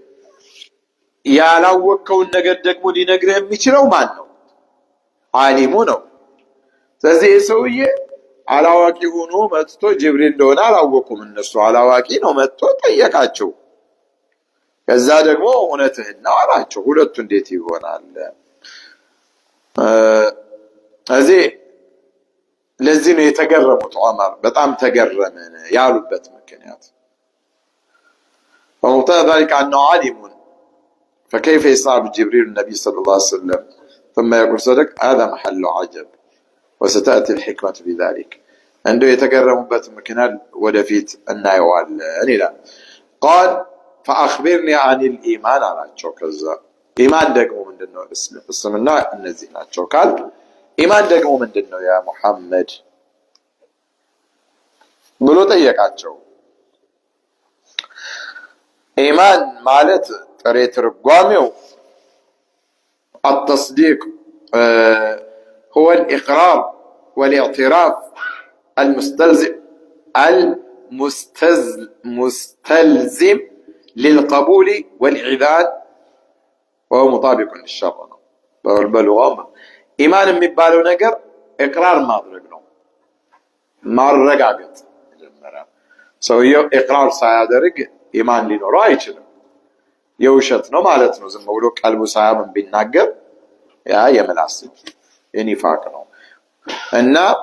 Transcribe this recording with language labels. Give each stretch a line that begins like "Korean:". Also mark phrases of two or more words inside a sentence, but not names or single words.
Amharic: ያላወቀውን ነገር ደግሞ ሊነግርህ የሚችለው ማን ነው ዓሊሙ ነው ስለዚህ ሰውዬ አላዋቂ ሆኖ መጥቶ ጅብሪል እንደሆነ አላወቁም እነሱ አላዋቂ ነው መጥቶ ጠየቃቸው ከዛ ደግሞ እውነትህን ነው አላቸው ሁለቱ እንዴት ይሆናል ስለዚህ ለዚህ ነው የተገረሙት ዑመር በጣም ተገረመን ያሉበት ምክንያት
Arabic: ومقتضى ذلك أنه عالم فكيف يصاب جبريل النبي صلى الله عليه وسلم ثم يقول صدق هذا محل عجب وستأتي الحكمة بذلك عنده يتقرمበት
Amharic: ምክንያት ወደፊት እናየዋለን ይላል
Arabic: قال فأخبرني عن الإيمان
Amharic: አላቸው ከዛ ኢማን ደግሞ ምንድነው እስልምና እነዚህ ናቸው ካል ኢማን ደግሞ ምንድነው
Arabic: يا محمد
Amharic: ብሎ ጠየቃቸው ኢማን ማለት ጥሬ ትርጓሜው
Arabic: التصديق هو الإقرار والاعتراف المستلزم للقبول والإعلان وهو مطابق للشرع باللغة إيمان
Amharic: የሚባለው ነገር إقرار ማድረግ ነው ማረጋገጥ ሰውየው إقرار ሳያደርግ ኢማን ሊኖረው አይችልም የውሸት ነው ማለት ነው ዝም ብሎ ቀልቡ ሳያምን ቢናገር ያ የምላስ የኒፋቅ ነው እና